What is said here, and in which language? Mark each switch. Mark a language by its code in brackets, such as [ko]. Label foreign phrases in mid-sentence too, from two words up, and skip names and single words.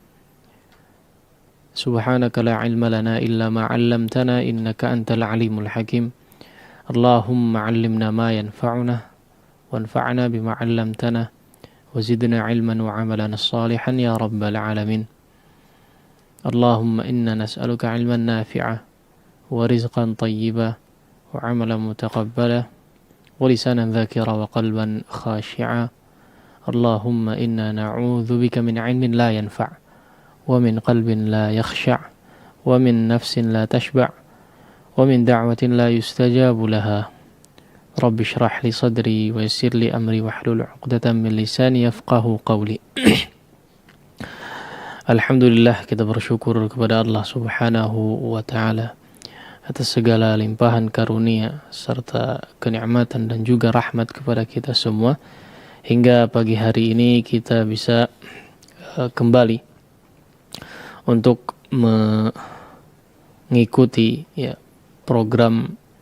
[ar] سبحانك لا علم لنا إلا ما علمتنا إنك أنت العليم الحكيم. اللهم علمنا ما ينفعنا وانفعنا بما علمتنا وزدنا علما وعملا صالحا يا رب العالمين. اللهم إنا نسألك علما نافعا ورزقا طيبا وعملا متقبلا ولسانا ذاكرا وقلبا خاشعا. اللهم إنا نعوذ بك من علم لا ينفع ومن قلب لا يخشع ومن نفس لا تشبع ومن دعوة لا يستجاب لها. رب اشرح لي صدري ويسر لي أمري واحلل عقدة من لساني يفقهوا قولي. [id] Alhamdulillah, kita bersyukur kepada Allah [ar] سبحانه وتعالى [id] atas segala limpahan karunia serta kenikmatan dan juga rahmat kepada kita semua, hingga pagi hari ini kita bisa kembali untuk mengikuti program